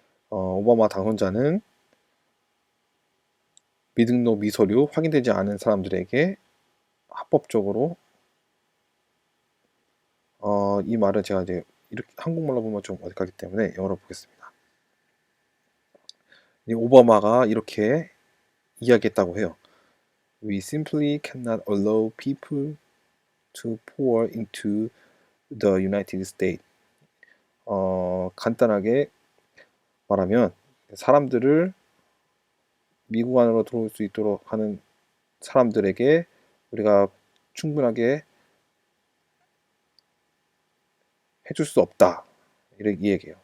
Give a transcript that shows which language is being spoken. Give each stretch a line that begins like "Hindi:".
Korean: 오바마 당선자는 미등록 미서류 확인되지 않은 사람들에게 합법적으로, 이 말은 제가 이제 이렇게 한국말로 보면 좀 어색하기 때문에 영어로 보겠습니다. 오바마가 이렇게 이야기했다고 해요.
English: We simply cannot allow people to pour into the United States.
Korean: 간단하게 말하면 사람들을 미국 안으로 들어올 수 있도록 하는 사람들에게 우리가 충분하게 해줄 수 없다. 이렇게 얘기해요.